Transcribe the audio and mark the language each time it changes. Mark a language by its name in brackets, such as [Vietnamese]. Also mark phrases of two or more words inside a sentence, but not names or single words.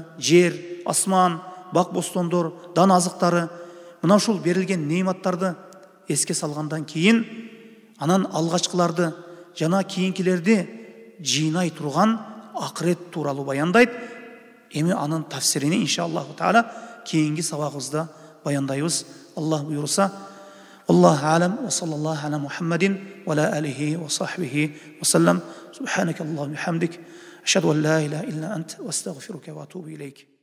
[Kyrgyz] Жер, асман, бак бостондор, дан азыктары, мына ушул берилген неиматтарды эске салгандан кийин анан алгачкыларды жана кийинкилерди жыйнай турган акырет тууралуу баяндайт. Эми анын тафсирини [Arabic] إن شاء الله تعالى [Kyrgyz] кийинки сабагыбызда баяндайбыз. Аллах буйруса. [Arabic] الله أعلم وصلى الله على محمد وعلى آله وصحبه وسلم. سبحانك اللهم وبحمدك أشهد أن لا إله إلا أنت وأستغفرك وأتوب إليك.